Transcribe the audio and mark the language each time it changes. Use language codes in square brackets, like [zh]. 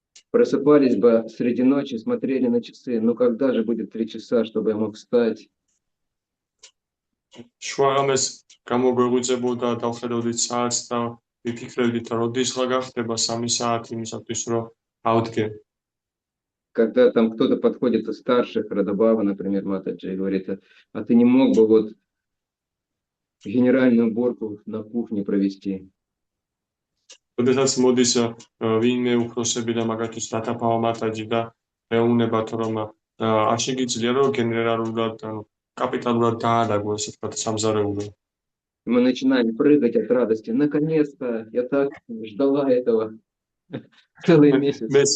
[ru] Просыпались бы среди ночи, смотрели на часы. Ну когда же будет 3 часа, чтобы я мог встать? [ka] შუაღამეს გამოგვეღვიძებოდა და დავხედავდით საათს და ვიფიქრებდით, როდის გახდება 3 საათი იმისათვის, რომ ავდგე. [ru] Когда там кто-то подходит из старших, Радабава, например, Матаджи, и говорит, а ты не мог бы вот генеральную уборку на кухне провести? [ka] როდესაც მოდის ვინმე უფროსები და მაგათთვის რატაფავა მათაჯი და ეუბნებათ, რომ არ შეგიძლია რომ გენერალურად, ანუ კაპიტალურად დაადაგო ესე ვთქვათ სამზარეულო. [ru] Мы начинаем прыгать от радости. Наконец-то! Я так ждала этого целый месяц.